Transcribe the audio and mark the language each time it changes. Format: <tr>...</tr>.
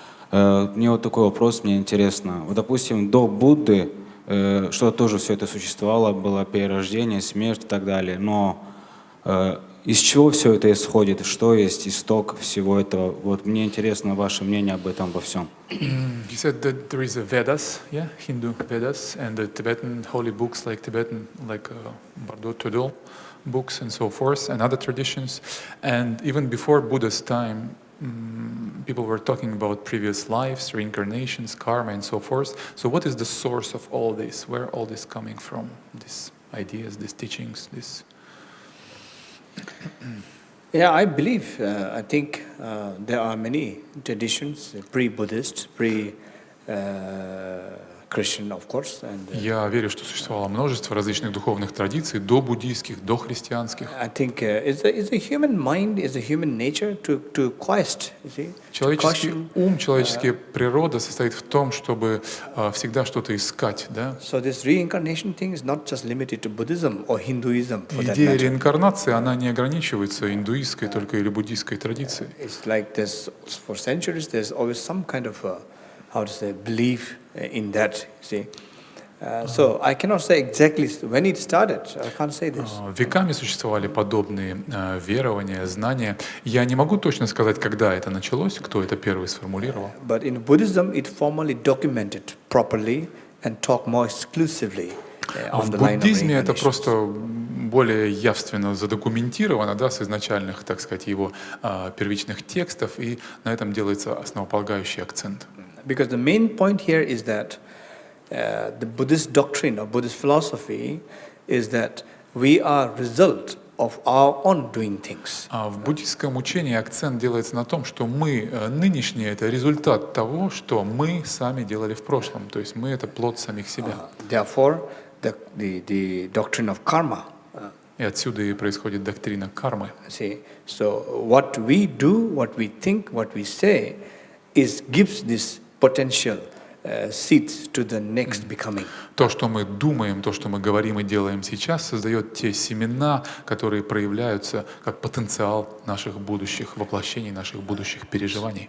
<ru>Мне вот такой вопрос, мне интересно. Вот, допустим, до Будды что тоже все это существовало, было перерождение, смерть и так далее. Но из чего все это исходит? Что есть исток всего этого? Вот мне интересно ваше мнение об этом во всем.</ru> <en>He said that there is a Vedas, yeah, Hindu Vedas, and the Tibetan holy books like Bardo Todol books and so forth, and other traditions. And even before Buddha's time, people were talking about previous lives, reincarnations, karma, and so forth. So what is the source of all this? Where all this coming from? These ideas, these teachings, this... Yeah, I believe, I think there are many traditions, pre-Buddhist, pre-Christian, of course. And,</en> <ru>Я верю, что существовало множество различных духовных традиций, до буддийских, до христианских.</ru> <en>I think it's the human mind, is the human nature to quest, you see.</en> <ru>Человеческий ум, человеческая природа состоит в том, чтобы всегда что-то искать, да?</ru> <en>So this reincarnation thing is not just limited to Buddhism or Hinduism for that</en> <ru>Идея</ru> <en>matter.</en> <ru>реинкарнации, она не ограничивается индуистской только или буддийской традицией.</ru> <en>It's like this, for centuries there's always some kind of how to say belief in that, see. So I cannot say exactly when it started. I can't say this.</en> <ru>Веками существовали подобные верования, знания. Я не могу точно сказать, когда это началось, кто это первый сформулировал.</ru> <en>But in Buddhism, it formally documented properly and talk more exclusively on the</en> <ru>В</ru> <en>line of</en> <ru>буддизме это</ru> <en>reincarnation.</en> <ru>просто более явственно задокументировано, да, с изначальных, так сказать, его первичных текстов, и на этом делается основополагающий акцент.</ru> <en>Because the main point here is that the Buddhist doctrine or Buddhist philosophy is that we are result of our own doing things.</en> <ru>В буддийском учении акцент делается на том, что мы нынешние — это результат того, что мы сами делали в прошлом, то есть мы — это плод самих себя.</ru> <en>Therefore, the doctrine of karma.</en> <ru>И отсюда и происходит доктрина кармы.</ru> <en>See, so what we do, what we think, what we say, gives this potential seeds to the next becoming.</en> <ru>То, что мы думаем, то, что мы говорим и делаем сейчас, создает те семена, которые проявляются как потенциал наших будущих воплощений, наших будущих переживаний.</ru>